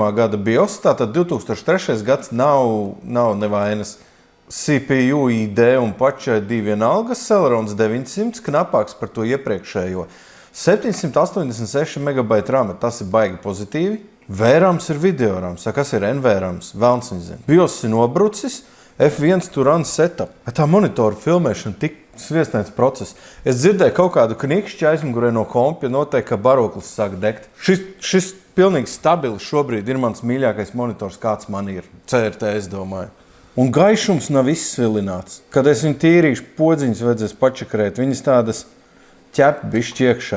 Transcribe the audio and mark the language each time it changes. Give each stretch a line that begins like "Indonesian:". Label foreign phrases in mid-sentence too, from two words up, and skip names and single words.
Latvian: gada BIOS, tātad 2003. gads nav nevainas. CPU ID un pačai 2 vienalgas, Celerons 900, knapāks par to iepriekšējo. 786 MB RAM, tas ir baigi pozitīvi. VRAMs ir videorams, kas ir NVRAMs, velns viņa zina. BIOS ir nobrucis,
English: F1 to run setup.
Latvian: Tā monitora filmēšana tik sviestnēts process. Es dzirdēju kaut kādu knikšķi aizmugurē no kompja, noteikti, ka baroklis sāk degt. Šis pilnīgi stabili šobrīd ir mans mīļākais monitors, kāds man ir. CRT, es domāju. Un gaišums nav izsvilināts. Kad es viņu tīrīšu, podziņas vajadzēs pačakarēt, viņas tādas ķepi bišķi iekšā.